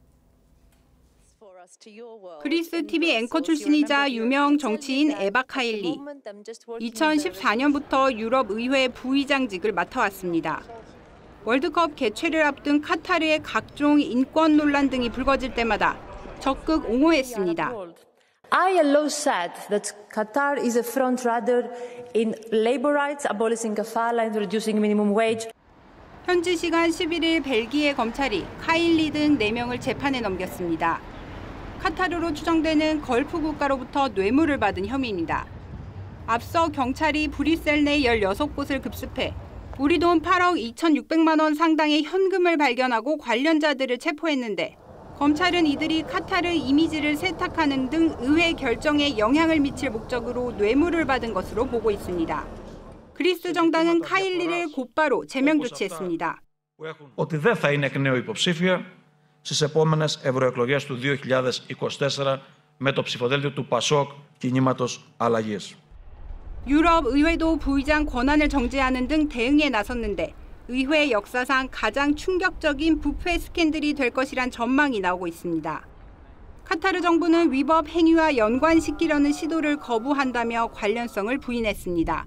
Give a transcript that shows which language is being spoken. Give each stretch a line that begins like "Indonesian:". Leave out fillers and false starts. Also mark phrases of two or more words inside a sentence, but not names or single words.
Korean: 그리스 TV 앵커 출신이자 유명 정치인 에바 카일리. 2014년부터 유럽의회 부의장직을 맡아왔습니다. 월드컵 개최를 앞둔 카타르의 각종 인권 논란 등이 불거질 때마다 적극 옹호했습니다.
English: ILO said that Qatar is a frontrunner in labor rights, abolishing kafala and reducing minimum wage.
Korean: 현지 시간 11일 벨기에 검찰이 카일리 등 4명을 재판에 넘겼습니다. 카타르로 추정되는 걸프 국가로부터 뇌물을 받은 혐의입니다. 앞서 경찰이 브뤼셀 내 16곳을 급습해 우리 돈 8억 2,600만 원 상당의 현금을 발견하고 관련자들을 체포했는데 검찰은 이들이 카타르 이미지를 세탁하는 등 의회 결정에 영향을 미칠 목적으로 뇌물을 받은 것으로 보고 있습니다. 그리스 정당은 카일리를 곧바로 제명 조치했습니다.
Greek: Ότι δεν θα είναι εκ νέου υποψήφια στις επόμενες ευρωεκλογές του 2024 με το ψηφοδέλτιο του ΠΑΣΟΚ κινήματος αλλαγής.
Korean: 유럽 의회도 부의장 권한을 정지하는 등 대응에 나섰는데 의회 역사상 가장 충격적인 부패 스캔들이 될 것이란 전망이 나오고 있습니다. 카타르 정부는 위법 행위와 연관시키려는 시도를 거부한다며 관련성을 부인했습니다.